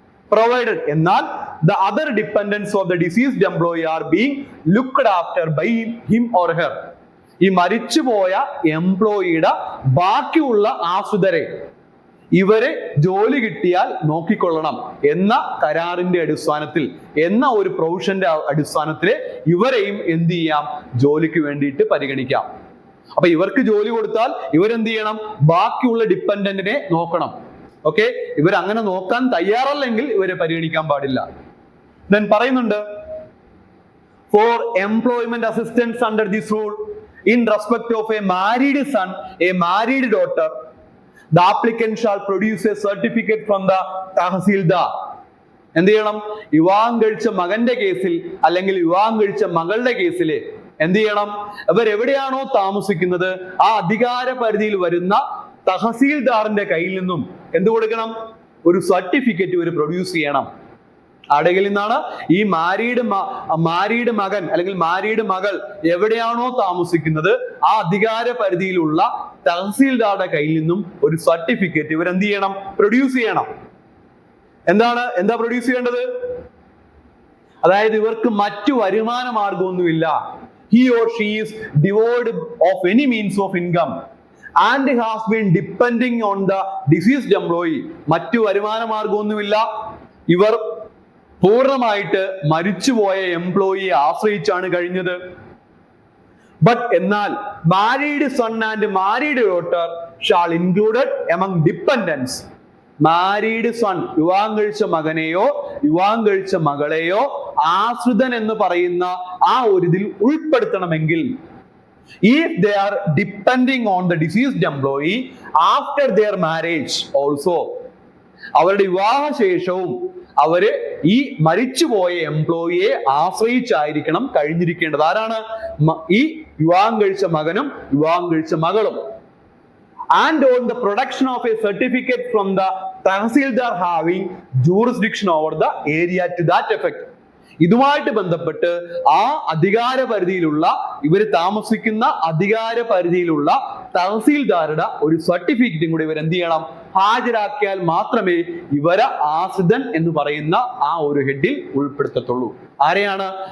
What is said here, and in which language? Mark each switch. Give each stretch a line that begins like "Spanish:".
Malayalam: Provided, എന്നാൽ
English: the other dependents of the deceased employee are being looked after by him or her,
Malayalam: ഈ മരിച്ചുപോയ എംപ്ലോയിയുടെ ബാക്കിയുള്ള ആശ്രിതരെ ഇവരെ ജോലി കിട്ടിയാൽ നോക്കിക്കൊള്ളണം എന്ന കരാറിന്റെ അടിസ്ഥാനത്തിൽ, എന്ന ഒരു പ്രൊവിഷന്റെ അടിസ്ഥാനത്തിൽ ഇവരെയും എന്ത് ചെയ്യാം? ജോലിക്ക് വേണ്ടിയിട്ട് പരിഗണിക്കാം. അപ്പൊ ഇവർക്ക് ജോലി കൊടുത്താൽ ഇവരെന്ത് ചെയ്യണം? ബാക്കിയുള്ള ഡിപ്പെൻഡന്റിനെ നോക്കണം. ഓക്കെ, ഇവരങ്ങനെ നോക്കാൻ തയ്യാറല്ലെങ്കിൽ ഇവരെ പരിഗണിക്കാൻ പാടില്ല.
English: Then
Malayalam: പറയുന്നുണ്ട്,
English: for employment assistance under this rule in respect of a married son, a married daughter, the applicant shall produce a certificate from the tahsildar.
Malayalam: എന്ത് ചെയ്യണം? വിവാഹം കഴിച്ച മകന്റെ കേസിൽ അല്ലെങ്കിൽ വിവാഹം കഴിച്ച മകളുടെ കേസിൽ എന്ത് ചെയ്യണം? ഇവർ എവിടെയാണോ താമസിക്കുന്നത് ആ അധികാര പരിധിയിൽ വരുന്ന തഹസീൽദാറിന്റെ കയ്യിൽ നിന്നും എന്ത് കൊടുക്കണം? ഒരു സർട്ടിഫിക്കറ്റ് ഇവർ പ്രൊഡ്യൂസ് ചെയ്യണം. ആടെങ്കിൽ നിന്നാണ്? ഈ മാരീഡ് മകൻ അല്ലെങ്കിൽ മാരീഡ് മകൾ എവിടെയാണോ താമസിക്കുന്നത് ആ അധികാര പരിധിയിലുള്ള തഹസീൽദാറുടെ കയ്യിൽ നിന്നും ഒരു സർട്ടിഫിക്കറ്റ് ഇവർ എന്ത് ചെയ്യണം? പ്രൊഡ്യൂസ് ചെയ്യണം. എന്താ പ്രൊഡ്യൂസ് ചെയ്യേണ്ടത്? അതായത് ഇവർക്ക് മറ്റു വരുമാന മാർഗമൊന്നുമില്ല.
English: He or she is devoid of any means of income and has been depending on the deceased employee.
Malayalam: മറ്റു വരുമാന മാർഗമൊന്നുമില്ല, ഇവർ പൂർണ്ണമായിട്ട് മരിച്ചുപോയ എംപ്ലോയിയെ ആശ്രയിച്ചാണ് കഴിഞ്ഞത്.
English: എന്നാൽ married son and married daughter shall included among dependents.
Malayalam: Married sun, വിവാഹം കഴിച്ച മകനെയോ വിവാഹം കഴിച്ച മകളെയോ ആശ്രിതൻ എന്ന് പറയുന്ന ആ ഒരു ഇതിൽ ഉൾപ്പെടുത്തണമെങ്കിൽ
English: if they are depending on the deceased employee after their marriage also,
Malayalam: അവരുടെ വിവാഹശേഷവും അവര് ഈ മരിച്ചുപോയ എംപ്ലോയിയെ ആശ്രയിച്ചായിരിക്കണം കഴിഞ്ഞിരിക്കേണ്ടത്. ആരാണ്? ഈ വിവാഹം കഴിച്ച മകനും വിവാഹം കഴിച്ച മകളും.
English: And on the production of a certificate from the Tahsildar having jurisdiction over the area to that effect.
Malayalam: ഇതുമായിട്ട് ബന്ധപ്പെട്ട് ആ അധികാര പരിധിയിലുള്ള ഇവർ താമസിക്കുന്ന അധികാര പരിധിയിലുള്ള തഹസീൽദാരുടെ ഒരു സർട്ടിഫിക്കറ്റും കൂടി ഇവർ എന്ത് ചെയ്യണം? ഹാജരാക്കിയാൽ മാത്രമേ ഇവരെ ആശ്രിതൻ എന്ന് പറയുന്ന ആ ഒരു ഹെഡിൽ ഉൾപ്പെടുത്തത്തുള്ളൂ. ആരെയാണ്?